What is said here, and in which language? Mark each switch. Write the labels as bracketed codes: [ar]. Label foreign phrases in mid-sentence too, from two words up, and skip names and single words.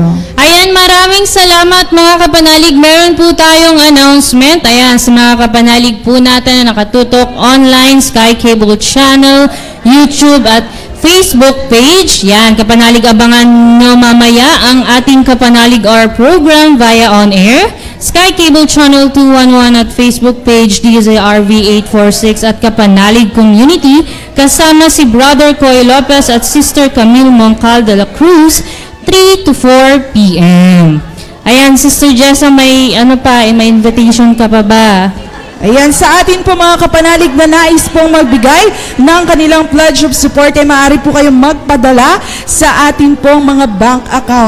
[tl] Ayan, maraming salamat mga Kapanalig. Meron po tayong announcement. Ayan, sa mga Kapanalig po natin na nakatutok online, Sky Cable Channel, YouTube at Facebook page. Yan, Kapanalig, abangan nyo mamaya ang ating Kapanalig Hour program [en] via on air. [tl] Sky Cable Channel 211 at Facebook page DZRV 846 at Kapanalig Community kasama si Brother Coy Lopez at Sister Camille Moncal de la Cruz 3 to 4 p.m. Ayan, Sister Jessa, may invitation ka pa ba? Ayan, sa atin po mga Kapanalig na nais pong magbigay ng kanilang [en] pledge of support [tl] ay maaari po kayong magpadala sa atin pong mga bank account.